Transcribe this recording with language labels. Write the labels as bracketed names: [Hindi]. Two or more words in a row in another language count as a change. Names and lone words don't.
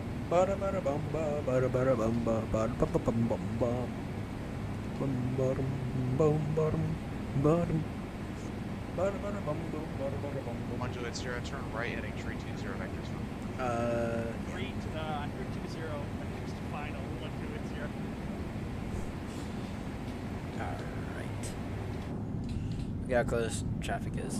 [English] Bada bada bum ba bada bada bum ba bada bum bum bum bum bum bottom bum bottom bottom bada bada bum bum bada bada bum bum. 1 Juliet Sierra, turn right heading 320 vectors from. Great, 320, vectors to final, 1 Juliet Sierra. Alright. Look how close traffic is.